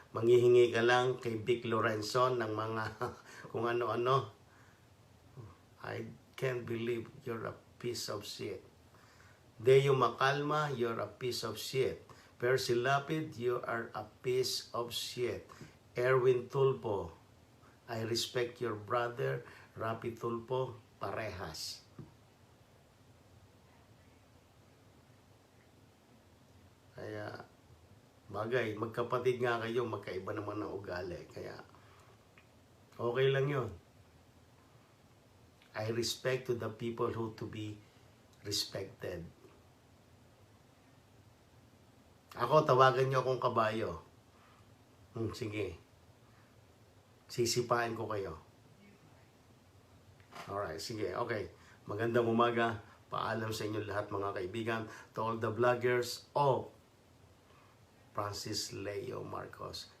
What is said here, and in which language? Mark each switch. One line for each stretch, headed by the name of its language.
Filipino: Manghihingi ka lang kay Vic Lorenzon ng mga kung ano-ano.
English: I can't believe you're a piece of shit. Deo Macalma, you're a piece of shit. Percy Lapid, you are a piece of shit. Erwin Tulpo, I respect your brother, Rapi Tulpo, parehas.
Filipino: Kaya, bagay, magkapatid nga kayo, magkaiba naman ng ugali. Kaya, okay lang yun.
English: I respect to the people who to be respected.
Filipino: Ako, tawagan niyo akong kabayo. Sige. Sisipain ko kayo. Alright, sige. Okay. Magandang umaga. Paalam sa inyo lahat mga kaibigan.
English: To all the vloggers of Francis Leo Marcos.